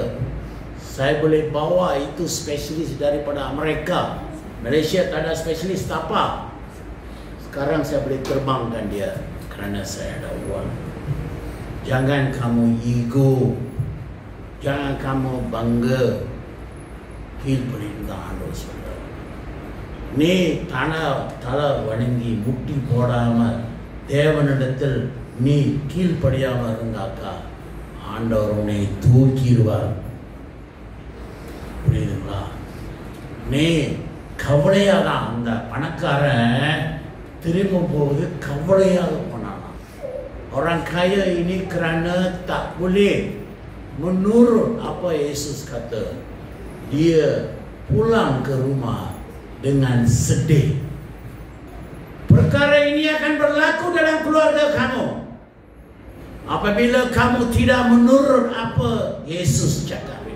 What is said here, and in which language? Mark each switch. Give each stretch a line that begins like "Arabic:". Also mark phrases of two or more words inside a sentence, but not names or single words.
Malay: Saya boleh bawa itu specialist daripada Amerika. Malaysia tak ada spesialis apa. Sekarang saya boleh terbangkan dia kerana saya ada uang. Jangan kamu ego. Jangan kamu bangga.
Tamil: கீழ்ப்படிந்து ஆண்டவர் சொல்றார். நீ தலை வணங்கி முட்டி போடாமல் தேவனிடத்தில் நீ கீழ்ப்படியாமல் இருந்தாக்கா ஆண்டவர் உன்னை தூக்கிடுவார். புரியுதுங்களா? நீ கவலையாக தான் அந்த பணக்காரன் திரும்ப போகுது கவலையாக போனான்.
Malay: orang kaya ini kerana tak boleh menurut apa Yesus kata, dia pulang ke rumah dengan sedih. Perkara ini akan berlaku dalam keluarga kamu apabila kamu tidak menurut apa Yesus cakap ini.